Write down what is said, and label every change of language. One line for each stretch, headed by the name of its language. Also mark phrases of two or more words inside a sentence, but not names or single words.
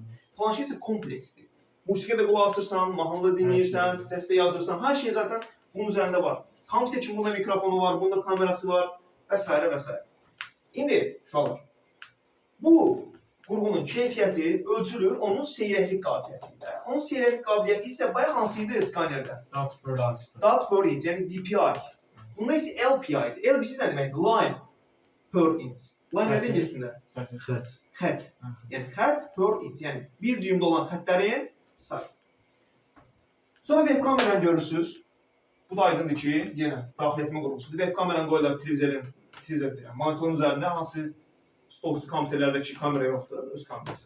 Azerbaijani: Planşet isə kompleksdir. Musiqiyə də qulaq asırsan, mahnıda dinləyirsən, səslə yazırsan, hər şey zaten bunun üzərində var. Kompüter üçün bunda mikrofonu var, bunda kamerası var və s. və s. İndi uşaqlar, bu qurğunun keyfiyyəti ölçülür onun seyrəklik qabiliyyəti ilə. Onun seyrəklik qabiliyyəti isə bayaq hansı idi skanerdə?
English: Dot per dot. Dot per inch,
Azerbaijani: yəni DPI. Bunda isə LPI-dir. LPC nə deməkdir?
English: Line per inch. Line
Azerbaijani: nədir ingiliscəsində? Səhv. Xət. Yəni xət
English: per inch,
Azerbaijani: yəni bir düymdə olan xətlərin sayı. Sonra web kameranı görürsünüz. Bu da aydındır ki, yenə daxil etmə qurğusudur. Web kameranı qoyurlar televizor deyirəm. Monitorun üzərində hansı stolüstü kompüterlərdəki kamera yoxdur, öz kamerası.